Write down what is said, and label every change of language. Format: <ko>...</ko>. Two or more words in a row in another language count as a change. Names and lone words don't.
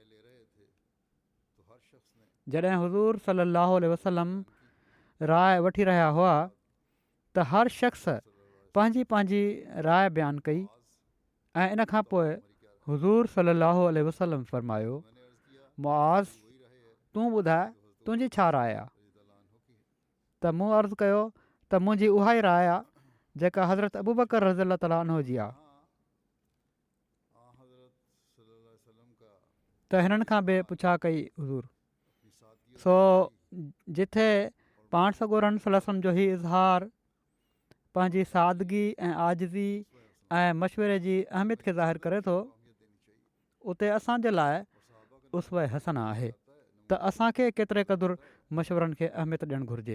<sd>जॾहिं हुज़ूर</sd> <ar>صلى الله عليه وسلم</ar> <sd>राय वठी रहिया हुआ त हर शख़्स पंहिंजी पंहिंजी राय बयानु कई ऐं इन खां पोइ हुज़ूर</sd> <ar>صلى الله عليه وسلم</ar> <sd>फ़रमायो मुआज़ तूं ॿुधाए तुंहिंजी छा राय आहे। त मूं अर्ज़ु कयो त मुंहिंजी उहा ई राय आहे जेका हज़रत अबू बकर</sd> <ar>رضي الله تعالى عنه</ar> <sd>जी आहे। त हिननि खां बि पुछा कई हुज़ूर सो जिथे पाण सॻोरनि</sd> <ar>صلى الله عليه وسلم</ar> <sd>जो ही इज़हार पंहिंजी सादगी ऐं आजिज़ी ऐं मशवरे जी अहमियत खे ज़ाहिर करे थो उते असांजे लाइ</sd> <ar>أسوة حسنة</ar> <sd>आहे त असांखे केतिरे क़दुरु मशवरनि खे अहमियत ॾियणु घुरिजे।</sd>